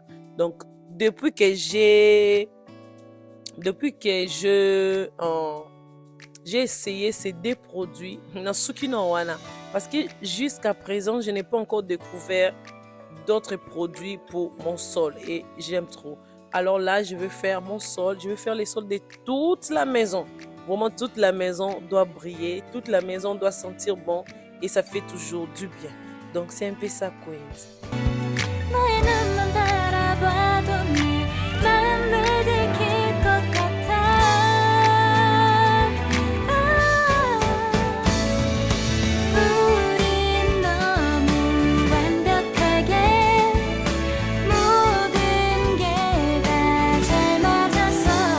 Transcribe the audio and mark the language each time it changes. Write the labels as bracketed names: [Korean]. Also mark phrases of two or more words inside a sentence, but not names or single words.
[French] Donc, depuis que j'ai essayé ces deux produits, parce que jusqu'à présent, je n'ai pas encore découvert d'autres produits pour mon sol et j'aime trop. Alors là, je vais faire mon sol, je vais faire les sols de toute la maison. Vraiment, toute la maison doit briller, toute la maison doit sentir bon et ça fait toujours du bien. Donc, c'est un peu ça, Queens. [Korean] 너의 눈만 바라봐도 네 마음을 들킬 것 같아 우린 너무 완벽하게 모든 게 다 잘 맞아서